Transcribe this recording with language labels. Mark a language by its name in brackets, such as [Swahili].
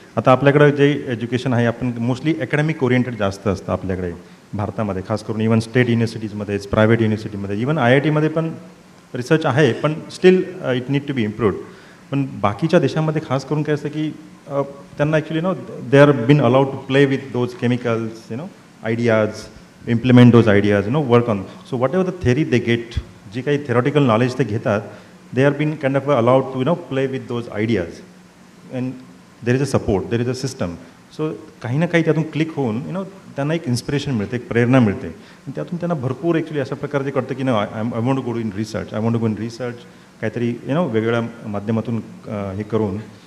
[Marathi] आता आपल्याकडं जे एज्युकेशन आहे, आपण मोस्टली अकॅडमिक ओरिएंटेड जास्त असतं आपल्याकडे भारतामध्ये, खास करून even state युनिव्हर्सिटीजमध्येच, private युनिव्हर्सिटीमध्ये, even IIT मध्ये पण रिसर्च आहे, पण [English] Still it need to be improved. [Marathi] पण बाकीच्या देशांमध्ये खास करून काय असतं की त्यांना [English] Actually they are been allowed to play with those chemicals, ideas, implement those ideas, work on. So whatever the theory they get, [Marathi] जी काही थेरॉटिकल नॉलेज ते घेतात, [English] they are being kind of allowed to play with those ideas, and there is a support, there is a system. [Marathi] So काही ना काही त्यातून click होऊन त्यांना एक इन्स्पिरेशन मिळते, एक प्रेरणा मिळते आणि त्यातून त्यांना भरपूर ॲक्च्युली अशा प्रकारचे कळतं की [English] I want to go in research, [Marathi] I want to go in research, काहीतरी वेगवेगळ्या माध्यमातून हे करून.